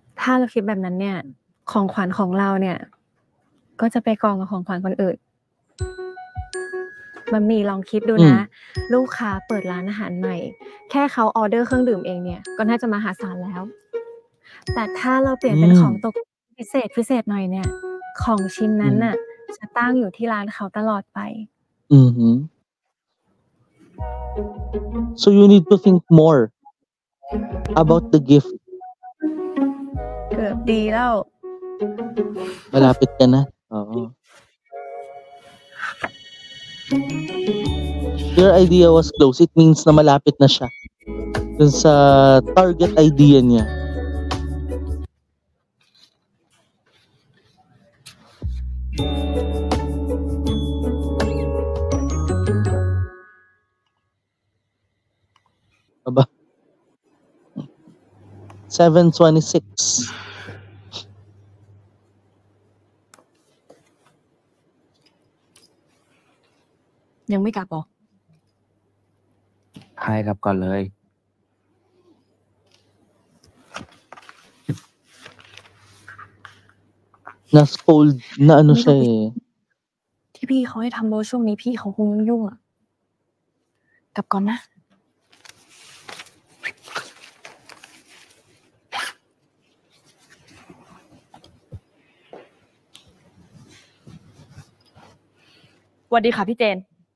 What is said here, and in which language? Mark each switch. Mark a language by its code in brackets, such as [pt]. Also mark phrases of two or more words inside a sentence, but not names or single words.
[th] ถ้าเราคิดแบบนั้นเนี่ย ของขวัญของเราเนี่ย ก็จะไปกองกับของขวัญคนอื่น มันมีลองคิดดูนะ ลูกค้าเปิดร้านอาหารใหม่ แค่เขาออเดอร์เครื่องดื่มเองเนี่ย ก็น่าจะมหาศาลแล้ว แต่ถ้าเราเปลี่ยนเป็นของตกพิเศษหน่อยเนี่ย ของชิ้นนั้นน่ะ จะตั้งอยู่ที่ร้านเขาตลอดไป [en] So you need to think more about the gift. [th] เกือบดีแล้ว [tl] Malapit ka na. Oo. [en] Your idea was close. It means [tl] na malapit na siya dun sa target idea niya. Aba. 7:26. [th] ยังไม่กลับหรอ ให้กลับก่อนเลย [tl] Na-scold na ano siya eh. [th] ที่พี่เขาให้ทำโบช่วงนี้พี่เขาคงยุ่งๆอ่ะ กลับก่อนนะ สวัสดีค่ะพี่เจน